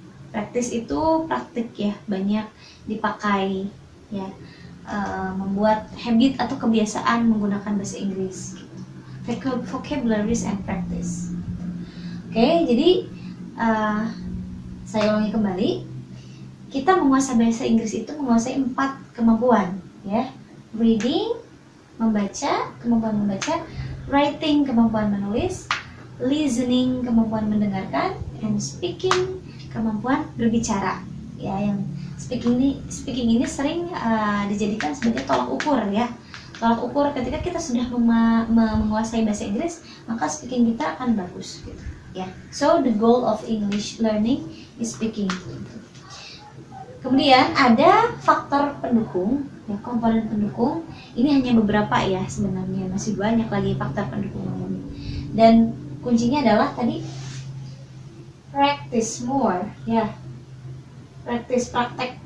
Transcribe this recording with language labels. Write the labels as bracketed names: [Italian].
[Indonesian] Practice itu praktik ya, banyak dipakai ya, membuat habit atau kebiasaan menggunakan bahasa Inggris. [English] Vocabularies and practice. [Indonesian] Oke, jadi saya ulangi kembali. Kita menguasai bahasa Inggris itu menguasai 4 kemampuan ya. Reading, kemampuan membaca; writing, kemampuan menulis; listening, kemampuan mendengarkan; and speaking, kemampuan berbicara. Ya, yang speaking ini sering dijadikan sebagai tolak ukur ya. Tolak ukur ketika kita sudah menguasai bahasa Inggris, maka speaking kita akan bagus gitu ya. [English] So the goal of English learning is speaking. [Indonesian] Kemudian ada faktor pendukung, ya, komponen pendukung. Ini hanya beberapa ya, sebenarnya masih banyak lagi faktor pendukung lainnya. Dan kuncinya adalah tadi [English] practice more, [Indonesian] ya, praktek.